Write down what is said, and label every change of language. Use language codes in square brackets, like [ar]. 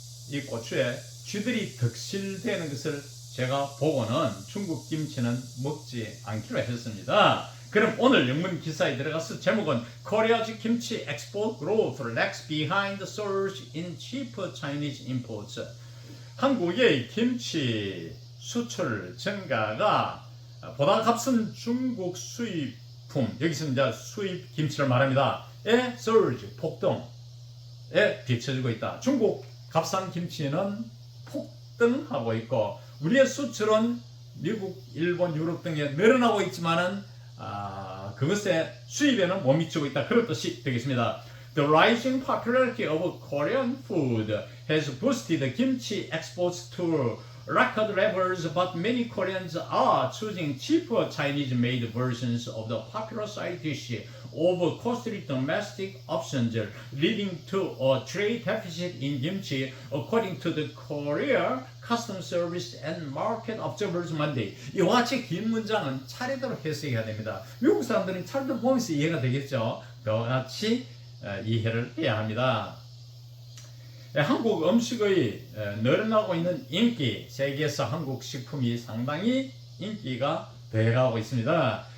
[ko] 이 고추에 쥐들이 득실되는 것을 제가 보고는 중국 김치는 먹지 않기로 했습니다. 그럼 오늘 영문 기사에 들어가서 제목은 [en] Korea's kimchi export growth lags behind the surge in cheap Chinese imports. [ko] 한국의 김치 수출 증가가 보다 값은 중국 수입품, 여기서 이제 수입 김치를 말합니다. 에 surge, 폭등에 뒤처지고 있다. 중국 값싼 김치는 폭등하고 있고 우리의 수출은 미국, 일본, 유럽 등에 늘어나고 있지만은 그것의 수입에는 못 미치고 있다. 그런 뜻이 되겠습니다. [en] The rising popularity of Korean food has boosted kimchi exports to record levels, but many Koreans are choosing cheaper Chinese-made versions of the popular side dish over costly domestic options, leading to a trade deficit in kimchi, according to the Korea Customs Service and Market Observers Monday. [ko] 이와 같이 긴 문장은 차례대로 해석해야 됩니다. 미국 사람들은 차례대로 보면서 이해가 되겠죠. 그와 같이 이해를 해야 합니다. 한국 음식의 늘어나고 있는 인기, 세계에서 한국 식품이 상당히 인기가 배가고 있습니다.